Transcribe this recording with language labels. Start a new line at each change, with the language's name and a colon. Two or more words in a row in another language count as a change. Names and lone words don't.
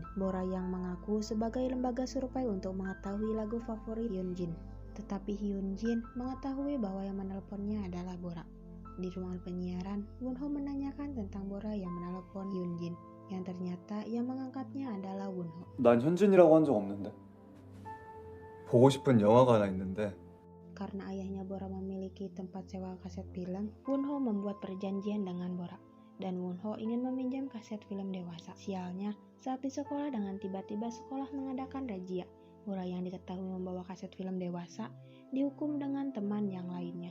Indonesian: Bora yang mengaku sebagai lembaga survei untuk mengetahui lagu favorit Hyunjin. Tetapi Hyunjin mengetahui bahwa yang menelponnya adalah Bora. Di ruangan penyiaran, Wonho menanyakan tentang Bora yang menelepon Hyunjin, yang ternyata yang mengangkatnya adalah Wonho.
Korean: 난 현진이라고 한 적 없는데. 보고 싶은 영화가 하나 있는데.
Indonesian: Karena ayahnya Bora memiliki tempat sewa kaset film, Wonho membuat perjanjian dengan Bora. Dan Wonho ingin meminjam kaset film dewasa. Sialnya, saat di sekolah dengan tiba-tiba sekolah mengadakan razia. Bora yang diketahui membawa kaset film dewasa dihukum dengan teman yang lainnya.